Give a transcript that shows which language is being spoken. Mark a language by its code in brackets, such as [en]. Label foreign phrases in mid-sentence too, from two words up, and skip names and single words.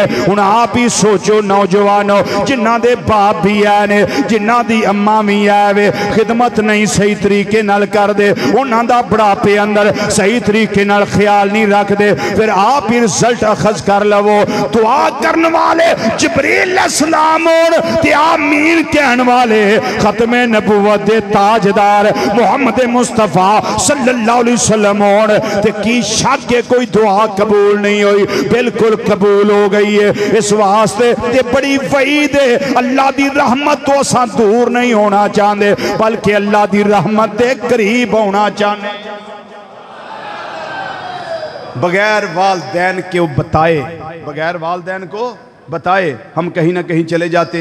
[pa] ہن آپ ہی سوچو نوجوانو، جنہاں دے باپ بھی ہے نے، جنہاں دی اماں بھی ہے وے، خدمت نہیں صحیح طریقے نال کر دے، انہاں دا بڑھاپے اندر صحیح طریقے نال خیال نہیں رکھتے، فیر آپ ہی رزلٹ اخذ کر لوو. دعا کرنے والے جبریل علیہ السلام ہون تے آمین کہنے والے ختم نبوت دے تاجدار محمد مصطفیٰ [ar] صلی اللہ علیہ وسلم [pa] ہون تے کی شک ہے کوئی دعا قبول نہیں ہوئی? [ur] بالکل قبول ہو گئی ہے. [pa] اس واسطے تے بڑی وعید ہے، اللہ دی رحمت تو اساں دور نہیں ہونا چاہتے، بلکہ اللہ دی رحمت کے قریب ہونا چاہتے. [ur] بغیر والدین کے بتائے، بغیر والدین کو بتائے ہم کہیں نہ کہیں چلے جاتے.